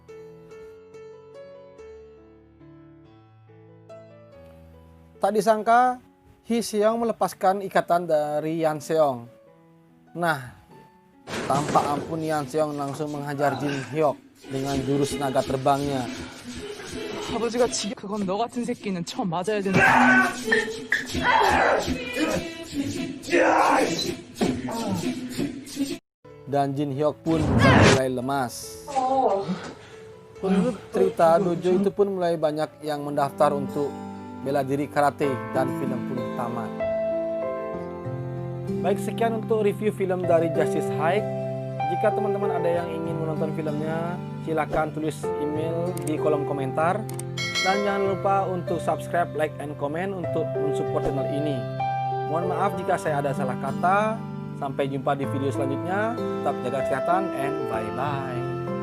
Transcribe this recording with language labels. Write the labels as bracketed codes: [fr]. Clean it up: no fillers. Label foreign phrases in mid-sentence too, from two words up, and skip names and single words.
[id] Tak disangka, Hee Seong melepaskan ikatan dari Yan Seong. Nah, tanpa ampun Yan Seong langsung menghajar Jin Hyuk dengan jurus naga terbangnya. [ko] 아버지가 지금 그건 너 같은 새끼는 처음 맞아야 되는. [id] Dan Jin Hyuk pun mulai lemas. Menurut cerita, dojo itu pun mulai banyak yang mendaftar untuk bela diri karate dan film pun tamat. Baik, sekian untuk review film dari Justice High. Jika teman-teman ada yang ingin menonton filmnya, silakan tulis email di kolom komentar. Dan jangan lupa untuk subscribe, [en] like, and comment [id] untuk mensupport channel ini. Mohon maaf jika saya ada salah kata. Sampai jumpa di video selanjutnya. Tetap jaga kesehatan [en] and bye-bye.